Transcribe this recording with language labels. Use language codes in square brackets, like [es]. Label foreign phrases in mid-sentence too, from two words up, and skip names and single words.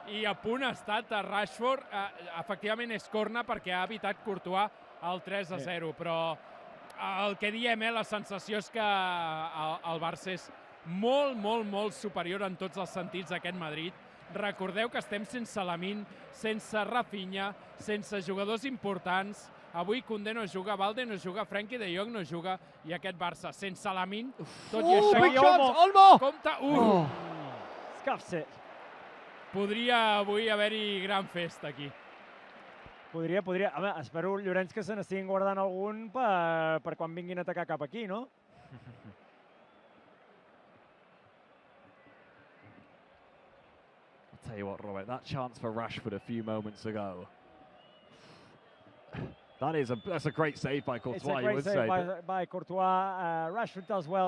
[ca] I a punt ha estat a Rashford. Efectivament és corna perquè ha evitat Courtois el 3-0, però el que diem, la sensació és que el Barça és molt, molt, molt superior en tots els sentits a aquest Madrid. Recordeu que estem sense Lamine, sense Rafinha, sense jugadors importants. Avui Koundé no juga, Valde no juga, Frenkie de Jong no juga, i aquest Barça sense Lamine, tot i això... [en] Big chance, Olmo! [ca] Compte, [en] Scuffs it. [ca] Podria avui haver-hi gran festa aquí. Podria. A veure, espero, Llorenç, que se n'estiguin guardant algun per quan vinguin a atacar cap aquí, no? [en] I'll tell you what, Robert, that chance for Rashford a few moments ago. That's a great save by Courtois, It's a great save by Courtois. Rashford does well.